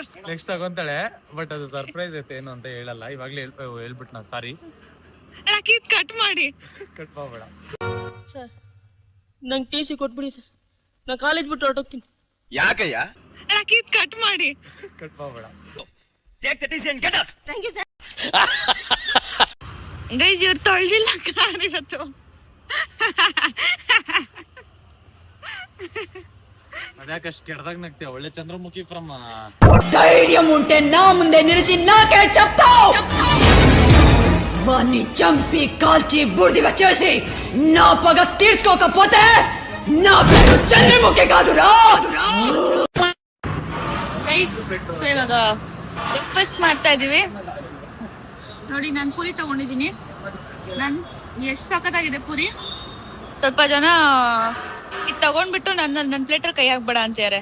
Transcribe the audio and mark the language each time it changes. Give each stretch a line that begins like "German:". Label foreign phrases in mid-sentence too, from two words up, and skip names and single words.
Kannada: ನೆಕ್ಸ್ಟ್ ತಗೊಂತಾಳೆ. ಬಟ್ ಅದು ಸರ್ಪ್ರೈಸ್ ಐತೆ, ಏನು ಅಂತ ಹೇಳಲ್ಲ. ಇವಾಗ್ಲೇ ಹೇಳ್ಬಿಟ್ಟು ನಾ ಸಾರಿ. ರಾಕೀತ್ ಕಟ್ ಮಾಡಿ, ಕಟ್ ಮಾಡ್ಬೇಡ ಸರ್. ನಂಗೆ TC ಕೊಟ್ಬಿಡಿ ಸರ್, ನಾ ಕಾಲೇಜ್ ಬಿಟ್ಟು ಹೊರಟೋಗ್ತೀನಿ. ಯಾಕಯ್ಯ? ರಾಕೀತ್ ಕಟ್ ಮಾಡಿ, ಕಟ್ ಮಾಡ್ಬೇಡ.
English: Take the TC and get out. thank you sir.
Kannada: ಗೈಸ್ ಇವ್ರು ತೊಳ್ದಿಲ್ಲ ಕಾರ್ ಇವತ್ತು. ಅದ್ಯಾಕಷ್ಟು ಕೆಡ್ದಾಗ ನಗ್ತೀಯ? ಒಳ್ಳೆ చంద్రముఖి ఫ్రమ్
Telugu: ధైర్యం ఉంటే నా ముందే నిలిచి నాకే చెప్తావు. వాణ్ణి చంపి కాల్చి బూడిదగా చేసి నా పగ తీర్చుకోకపోతే నా పేరు చంద్రముఖి కాదురా.
Kannada: ಸೊ ಇವಾಗ ಬ್ರೇಕ್ಫಾಸ್ಟ್ ಮಾಡ್ತಾ ಇದೀವಿ ನೋಡಿ. ನಾನು ಪೂರಿ ತಗೊಂಡಿದ್ದೀನಿ. ಎಷ್ಟು ಸಖತ್ತಾಗಿದೆ ಪೂರಿ. ಸ್ವಲ್ಪ ಜನ ಇದು ತಗೊಂಡ್ಬಿಟ್ಟು ನನ್ನ ಪ್ಲೇಟಲ್ಲಿ ಕೈ ಹಾಕ್ಬೇಡ ಅಂತಾರೆ.